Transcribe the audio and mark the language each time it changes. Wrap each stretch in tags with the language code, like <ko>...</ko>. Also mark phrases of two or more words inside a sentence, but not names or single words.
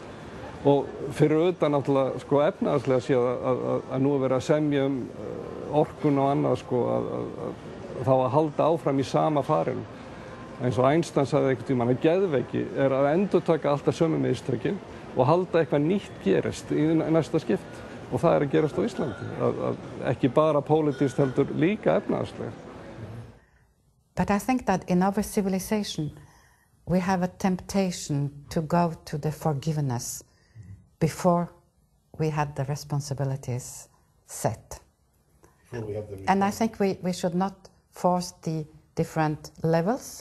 <is>Og fyrir utan náttúrulega efnahagslega séð að nú er verið að semja orkun og annað að þá að halda áfram í sama farinu. Eins og Einstein sagði einhvern tímann að geðveiki er að endurtaka alltaf sömu mistökin og halda eitthvað nýtt gerist í næsta skipt. Og það er að gerast á Íslandi, að ekki bara pólitískt heldur líka efnahagslega.</is> <en>But I think that in our civilization we have a temptation to go to the forgiveness before we had the responsibilities set. And I think we should not force the different levels.</en>